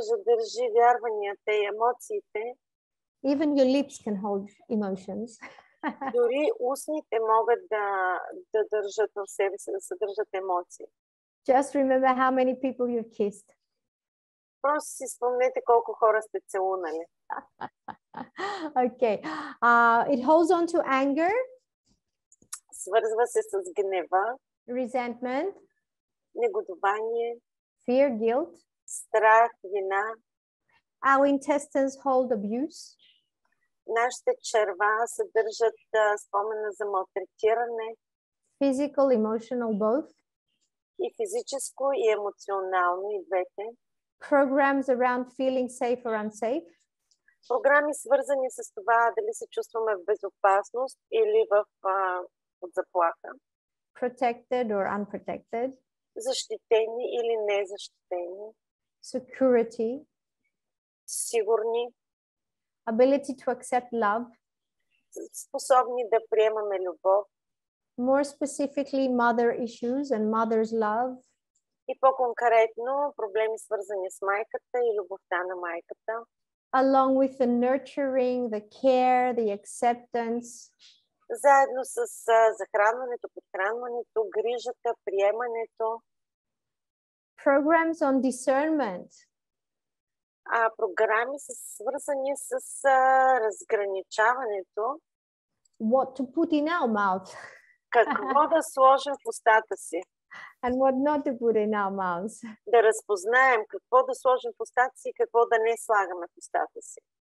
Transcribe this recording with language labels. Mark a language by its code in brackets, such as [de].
[bg] Държи вярванията и емоциите. [en] Even your lips can hold emotions. [bg] Дори устните могат да държат в себе си, да съдържат емоции. [en] Just remember how many people you've kissed. [bg] Просто си спомнете колко хора сте целунали. [en] Okay. It holds on to anger. [bg] Свързва се с гнева. [en] Resentment. [bg] Негодование. [en] Fear, guilt. [bg] Страх, вина. [en] Our intestines hold abuse. [bg] Нашите черва съдържат спомена за малтретиране. [en] Physical, emotional, both. [bg] И физическо, и емоционално, и двете. [en] Programs around feeling safe or unsafe. [bg] Програми свързани с това дали се чувстваме в безопасност или под заплаха. [en] Protected or unprotected. [bg] Защитени или незащитени. [en] Security. [bg] Сигурни. [en] Ability to accept love. [bg] Способни да приемаме любов. [en] More specifically, mother issues and mother's love. [bg] И по-конкретно проблеми свързани с майката и любовта на майката. [en] Along with the nurturing, the care, the acceptance. [bg] Заедно с захранването, подхранването, грижата, приемането. [en] Programs on discernment. [bg] Програми са свързани с разграничаването. [en] What to put in our mouth. [bg] Какво да сложим в устата си. [en] And what not to put in our mouths. [bg] Да разпознаем какво да сложим в устата си и какво да не слагаме в устата си.